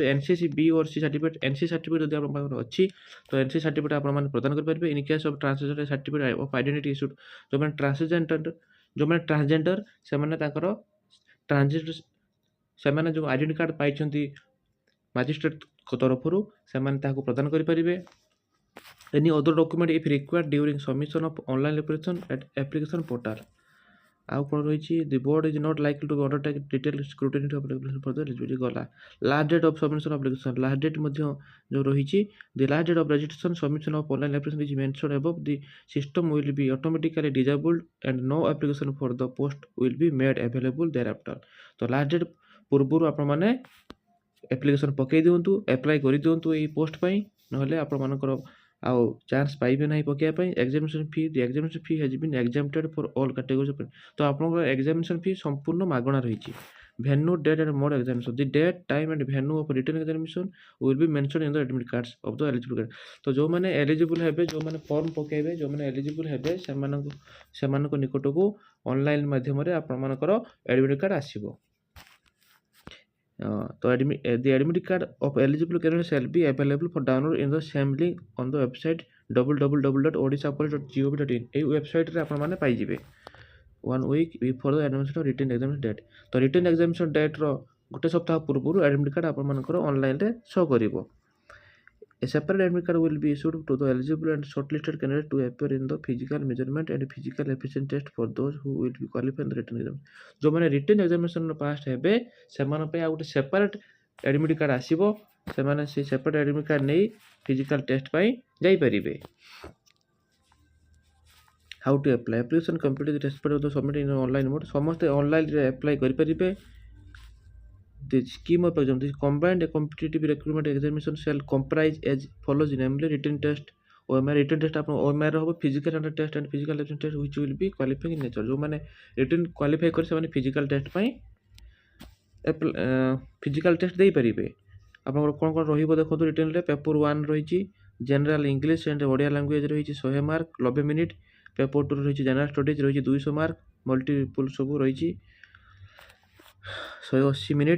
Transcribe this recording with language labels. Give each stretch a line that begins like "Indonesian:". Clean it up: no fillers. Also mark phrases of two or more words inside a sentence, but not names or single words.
English: NCC B or C
Odia: ସାର୍ଟିଫିକେଟ୍, NC ସାର୍ଟିଫିକେଟ୍ ଯଦି ଆପଣଙ୍କ ପାଖରେ ଅଛି ତ NC ସାର୍ଟିଫିକେଟ୍ ଆପଣମାନେ ପ୍ରଦାନ କରିପାରିବେ।
English: in case of transgender certificate of identity issued,
Odia: ଯେଉଁମାନେ ଟ୍ରାନ୍ସଜେଣ୍ଡର ସେମାନେ ତାଙ୍କର ସେମାନେ ଯେଉଁ
English: identity card
Odia: ପାଇଛନ୍ତି ମାଜିଷ୍ଟ୍ରେଟ୍ଙ୍କ ତରଫରୁ ସେମାନେ ତାହାକୁ ପ୍ରଦାନ କରିପାରିବେ।
English: Any other document if required during submission of online application at application portal।
Odia: ଆଉ କ'ଣ ରହିଛି
English: the board is not likely to undertake detailed scrutiny of application for the eligibility। ଗଲା last date of submission of application, last date
Odia: ମଧ୍ୟ ଯେଉଁ ରହିଛି
English: the last date of registration submission of online application is mentioned above, the system will be automatically disabled and no application for the post will be made available thereafter।
Odia: ତ
English: last date
Odia: ପୂର୍ବରୁ ଆପଣମାନେ ଆପ୍ଲିକେସନ୍ ପକାଇ ଦିଅନ୍ତୁ, ଆପ୍ଲାଏ କରିଦିଅନ୍ତୁ ଏଇ ପୋଷ୍ଟ ପାଇଁ, ନହେଲେ ଆପଣମାନଙ୍କର ଆଉ ଚାନ୍ସ ପାଇବେ ନାହିଁ ପକାଇବା ପାଇଁ।
English: examination fee, the examination fee has been exempted for all categories of,
Odia: ତ ଆପଣଙ୍କର ଏକ୍ଜାମିନେସନ୍ ଫି ସମ୍ପୂର୍ଣ୍ଣ ମାଗଣା ରହିଛି।
English: venue date and mode examination, the date time and venue of written examination will be mentioned in the admit cards of the eligible.
Odia: ତ ଯେଉଁମାନେ ଏଲିଜିବୁଲ୍ ହେବେ, ଯେଉଁମାନେ ଫର୍ମ ପକାଇବେ, ଯେଉଁମାନେ ଏଲିଜିବୁଲ୍ ହେବେ ସେମାନଙ୍କ ନିକଟକୁ ଅନଲାଇନ୍ ମାଧ୍ୟମରେ ଆପଣମାନଙ୍କର
English: admit card
Odia: ଆସିବ।
English: ତ the admit card of eligible candidates shall be available for download in the same link on the website www.odishapolice.gov.in।
Odia: এই ୱେବସାଇଟ୍ରେ ଆପଣମାନେ ପାଇଯିବେ
English: 1 week before the admission of written examination date।
Odia: ତ
English: written examination date
Odia: ଗୋଟେ ସପ୍ତାହ ପୂର୍ବରୁ
English: admit card
Odia: ଆପଣମାନଙ୍କର ଅନଲାଇନ୍ରେ ଶୋ କରିବ।
English: A separate admit card will be issued to the eligible and shortlisted candidates to appear in the physical measurement and physical efficiency test for those who will be qualified in the written exam।
Odia: ଯେଉଁମାନେ
English: written examination
Odia: ପାସ୍ ହେବେ ସେମାନଙ୍କ ପାଇଁ ଆଉ ଗୋଟେ
English: separate admit card
Odia: ଆସିବ, ସେମାନେ ସେ
English: separate admit card
Odia: ନେଇ
English: physical test
Odia: ପାଇଁ ଯାଇପାରିବେ।
English: how to apply application complete respect of the submit in online mode,
Odia: ସମସ୍ତେ ଅନଲାଇନ୍ରେ ଆପ୍ଲାଏ କରିପାରିବେ।
English: The scheme of exam, this combined competitive recruitment examination shall comprise as follows, namely written test, OMR written test
Odia: ଆପଣ OMR ହେବ
English: physical test and physical aptitude test which will be qualifying in nature।
Odia: ଯେଉଁମାନେ ରିଟର୍ନ କ୍ୱାଲିଫାଇ କରି ସେମାନେ
English: physical test
Odia: ପାଇଁ
English: physical test
Odia: ଦେଇପାରିବେ। ଆପଣଙ୍କର କ'ଣ କ'ଣ ରହିବ ଦେଖନ୍ତୁ ରିଟର୍ନରେ। ପେପର 1 ରହିଛି
English: general English and Odia language
Odia: ରହିଛି 100 ମାର୍କ 90 ମିନିଟ୍। ପେପର 2 ରହିଛି
English: general studies
Odia: ରହିଛି 200 ମାର୍କ, ମଲ୍ଟିପୁଲ୍ ସବୁ ରହିଛି 180 ମିନିଟ୍।